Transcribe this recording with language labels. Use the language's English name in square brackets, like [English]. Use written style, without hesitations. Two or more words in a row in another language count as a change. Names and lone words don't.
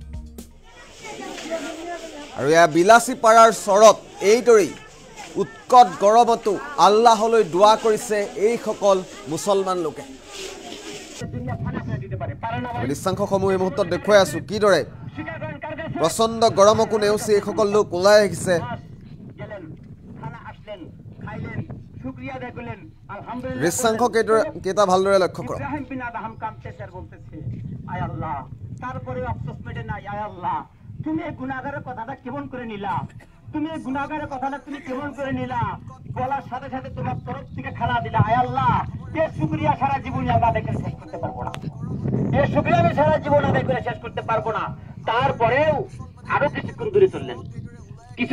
[Assamese] আৰু এয়া বিলাসীপাৰাৰ চৰত এইদৰেই উৎকট গৰমতো আল্লাহলৈ দোৱা কৰিছে এই সকল মুছলমান লোকে দৃশ্যাংশসমূহ এই মুহূৰ্তত দেখুৱাই আছো কিদৰে প্ৰচণ্ড গৰমকো নেওচি এই সকল লোক ওলাই আহিছে দৃশ্যাংশ কেইটা ভালদৰে লক্ষ্য কৰক [Bangla] তুমি গুনাহগারের কথাটা কেমন করে নিলা তুমি গুনাহগারের কথাটা তুমি কেমন করে নিলা বলার সাথে সাথে তোমার তরফ থেকে খেলা দিলা আয় আল্লাহ এর শুকরিয়া সারা জীবন আমরা দেখে শেষ করতে পারবো না এর শুকরিয়া আমি সারা জীবন আদায় করে শেষ করতে পারবো না তারপরেও আরো কিছুক্ষণ দূরে চললেন কিছু